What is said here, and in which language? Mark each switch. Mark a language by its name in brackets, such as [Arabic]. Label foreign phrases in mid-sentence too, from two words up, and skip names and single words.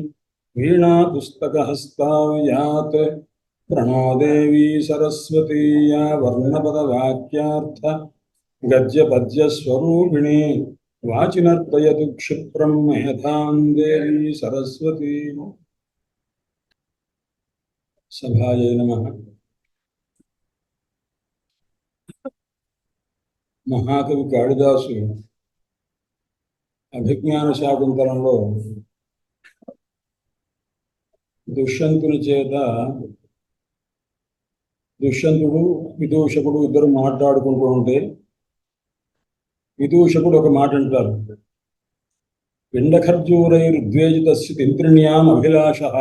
[Sanskrit] वीणापुस्तकहस्ताव्यात् प्रणो देवी सरस्वती या वर्णपदवाक्यार्थ गद्यपद्यस्वरूपिणी वाचिनर्तयतु क्षिप्रं मेधां देवी सरस्वती। सभायै नमः। [Telugu] మహాకవి కాళిదాసు అభిజ్ఞాన శాకుంతలంలో దుష్యంతుని చేత దుష్యంతుడు విదూషకుడు ఇద్దరు మాట్లాడుకుంటూ ఉంటే విదూషకుడు ఒక మాట అంటారు, [Sanskrit] పిండఖర్జూరైర్ద్వేజితస్య తింత్రిణ్యాం అభిలాష.